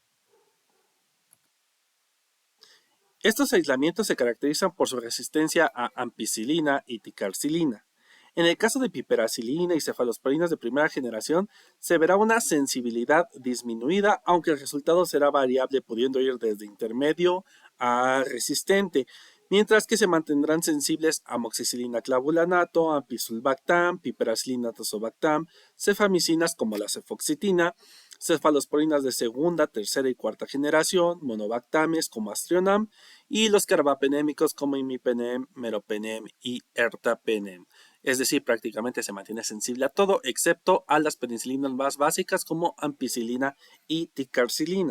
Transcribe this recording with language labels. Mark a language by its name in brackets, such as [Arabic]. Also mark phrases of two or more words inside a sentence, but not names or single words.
[Spanish] Estos aislamientos se caracterizan por su resistencia a ampicilina y ticarcilina. En el caso de piperacilina y cefalosporinas de primera generación, se verá una sensibilidad disminuida, aunque el resultado será variable, pudiendo ir desde intermedio a resistente, mientras que se mantendrán sensibles a amoxicilina clavulanato, ampicsulbactam, piperacilina tazobactam, cefamicinas como la cefoxitina, cefalosporinas de segunda, tercera y cuarta generación, monobactames como Astrionam y los carbapenémicos como imipenem, meropenem y ertapenem. Es decir, prácticamente se mantiene sensible a todo excepto a las penicilinas más básicas como ampicilina y ticarcilina.